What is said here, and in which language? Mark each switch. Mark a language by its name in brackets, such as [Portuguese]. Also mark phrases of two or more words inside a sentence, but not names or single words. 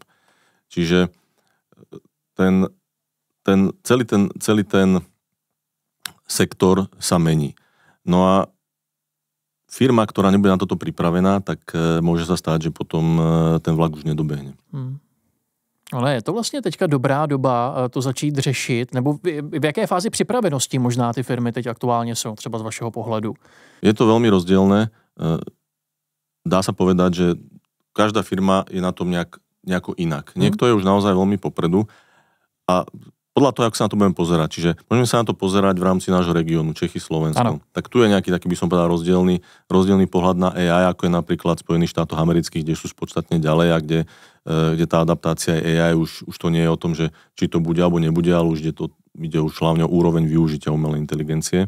[Slovak] Čiže celý ten sektor sa mení. No a firma, ktorá nebude na toto pripravená, tak môže sa stať, že potom ten vlak už nedobehne. [Czech] Ale je to vlastně teďka dobrá doba to začít řešit, nebo v jaké fázi připravenosti možná ty firmy teď aktuálně jsou, třeba z vašeho pohledu? [Slovak] Je to veľmi rozdielne. Dá sa povedať, že každá firma je na tom nejako inak. Niekto je už naozaj veľmi popredu a podľa toho, ako sa na to budeme pozerať. Čiže môžeme sa na to pozerať v rámci nášho regiónu, Čechy, Slovensko. Tak tu je nejaký taký, by som povedal, rozdielný pohľad na AI, ako je napríklad Spojených štátoch amerických, kde sú podstatne ďalej a kde tá adaptácia AI už to nie je o tom, že či to bude alebo nebude, ale už ide už hlavne o úroveň využitia umelej inteligencie.